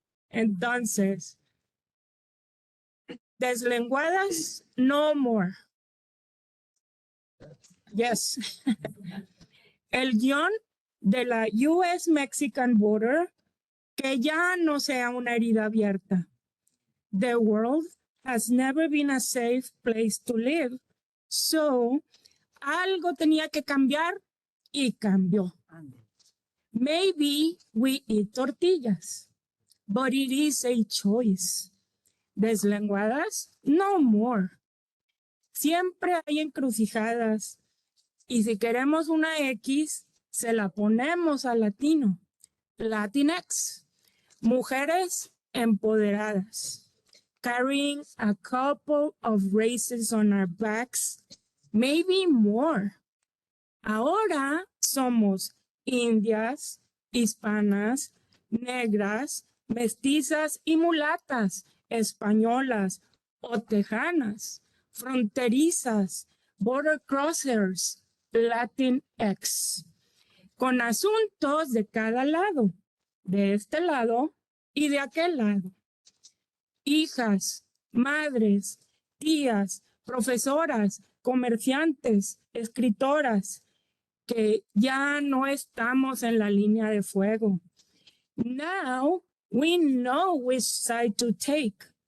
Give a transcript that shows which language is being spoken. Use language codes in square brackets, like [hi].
[es] Entonces, deslenguadas, [en] no more. Yes. [es] El guión de la US-Mexican border, que ya no sea una herida abierta. [en] The world has never been a safe place to live. [es] So, algo tenía que cambiar y cambió. [en] Maybe we eat tortillas, but it is a choice. Deslenguadas, no more. [es] Siempre hay encrucijadas. Y si queremos una X, se la ponemos al latino. Latinx. Mujeres empoderadas. [en] Carrying a couple of races on our backs. Maybe more. [es] Ahora somos indias, hispanas, negras, mestizas y mulatas, españolas o tejanas, fronterizas, [en] border crossers, [es] Latinx, con asuntos de cada lado, de este lado y de aquel lado. Hijas, madres, tías, profesoras, comerciantes, escritoras, que ya no estamos en la línea de fuego. [en] Now we know which side to take.